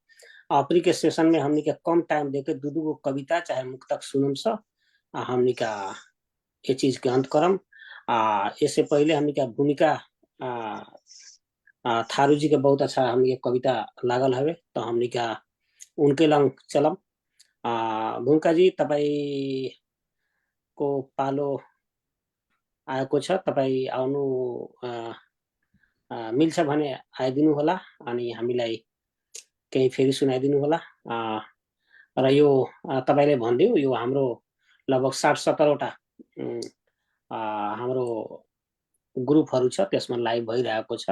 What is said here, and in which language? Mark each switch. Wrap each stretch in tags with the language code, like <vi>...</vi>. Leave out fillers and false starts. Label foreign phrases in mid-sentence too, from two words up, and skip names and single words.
<bho>अपनी के सेशन में हमनी के कम टाइम देके दू दू गो कविता चाहे मुक्तक सुनम स हमनी का ये चीज के अंत करम। इससे पहले हमनी का भूमिका थारू जी के बहुत अच्छा हमनी के कविता लागल हवे, तो हमनी का उनके लंग चलम।</bho> <ne>भूमिका जी तपाईँ को पालो आएको छ, तपाईँ आउनु मिल्छ भने आइदिनु होला अनि हामीलाई केही फेरि सुनाइदिनु होला। र यो तपाईँले भनिदियो, यो हाम्रो लगभग 60-70वटा हाम्रो ग्रुपहरू छ, त्यसमा लाइभ भइरहेको छ।</ne>